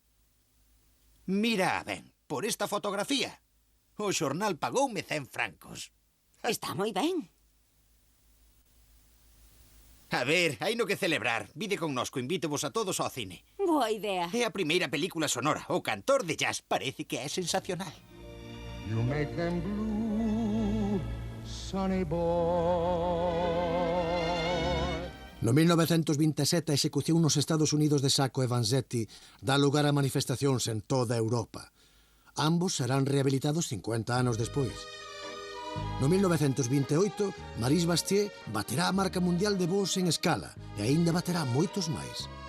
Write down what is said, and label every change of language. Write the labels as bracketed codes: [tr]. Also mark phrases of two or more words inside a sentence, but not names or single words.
[gl] Mira ben, por esta fotografía. O xornal pagoume 100 francos. Está moi ben. A ver, hai no que celebrar. Vide connosco, invítevos a todos ao cine. Boa idea. É a primeira película sonora. O cantor de jazz parece que é sensacional. [en] You make them blue, sonny boy. [gl] No 1927, a execución nos Estados Unidos de Sacco e Vanzetti dá lugar a manifestacións en toda Europa. Ambos serán rehabilitados 50 anos despois. No 1928, Maurice Bastier baterá a marca mundial de voos en escala e aínda baterá moitos máis.